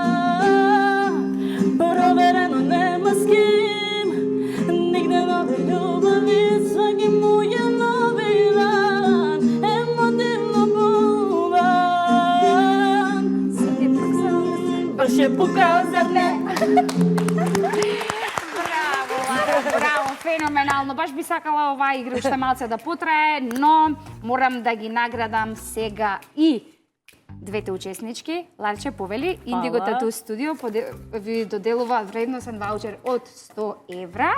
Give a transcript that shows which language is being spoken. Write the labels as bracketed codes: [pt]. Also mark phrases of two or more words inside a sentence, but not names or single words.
[sr] Provereno nema s kim, nigde nove ljubavi, svaki mu je novi dan, emotivno buvan. Baš je pokazat ne. [mk] Браво, Лара. Браво, феноменално. Баш би сакала оваа игра уште малце да потрае, но морам да ги наградам сега и двете учеснички. Ларче, повели, Индиго Тату Студио ви доделува вредносен ваучер од 100 евра.